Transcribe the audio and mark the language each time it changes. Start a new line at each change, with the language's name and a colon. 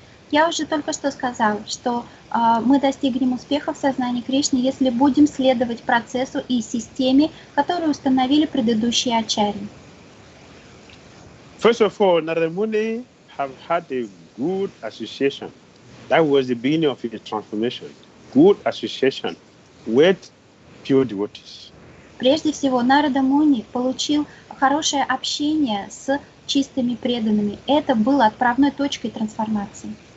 Russian: Я уже только что сказала, что мы достигнем успеха в сознании Кришны, если будем следовать процессу и системе, которую установили предыдущие ачарьи.
English: First of all, Narada Muni have had a good association. That was the beginning of his transformation. Good association with pure devotees.
Russian: Прежде всего, Нарада Муни получил хорошее общение с чистыми преданными. Это было отправной точкой трансформации.